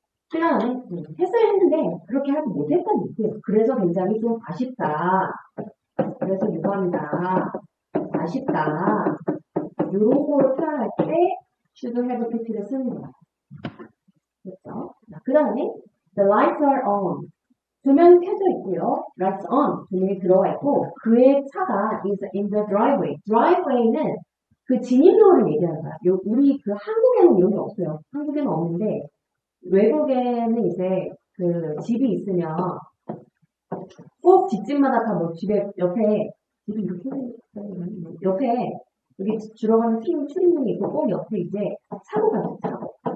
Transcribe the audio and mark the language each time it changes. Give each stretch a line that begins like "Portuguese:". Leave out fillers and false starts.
Korean: 그 다음에 했어야 했는데 그렇게 하지 못했다는 얘기예요. 그래서 굉장히 좀 아쉽다. 그래서 유감이다. 아쉽다. 이런 거를 표현할 때
English: should have to
Korean: 를 쓰는 거야. 그렇죠? 그 다음에
English: the lights are on.
Korean: 조명이 켜져 있고요.
English: lights on.
Korean: 조명이 들어와 있고 그의 차가
English: is in the driveway.
Korean: driveway는 그 진입로를 얘기하는 거야. 우리 그 한국에는 이런 게 없어요. 한국에는 없는데 외국에는 이제 그 집이 있으면 꼭 집집마다 다 뭐 집에 옆에 집이 이렇게 옆에 여기 들어가는 출입문이 있고 꼭 옆에 이제 차고가 있어요.